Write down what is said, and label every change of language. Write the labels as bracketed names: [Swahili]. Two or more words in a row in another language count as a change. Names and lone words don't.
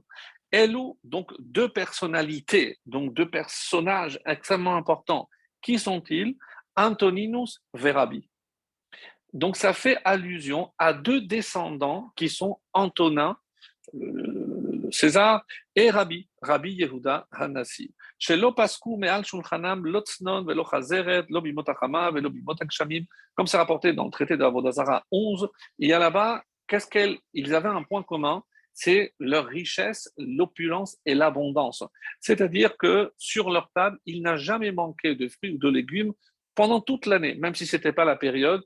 [French] Elou, donc deux personnalités, donc deux personnages extrêmement importants. Qui sont-ils? Antoninus Verabi. Donc ça fait allusion à deux descendants qui sont Antonin, César, et Rabbi Yehuda Hanassi. [Hebrew] שלא פסקו מעל שולחנם לא צנון ולא חזרת, לא בימות החמה ולא בימות הגשמים, [French] comme c'est rapporté dans le traité de Avodah Zarah 11, il y a là-bas, ils avaient un point commun, c'est leur richesse, l'opulence et l'abondance. C'est-à-dire que sur leur table, il n'a jamais manqué de fruits ou de légumes pendant toute l'année, même si ce n'était pas la période.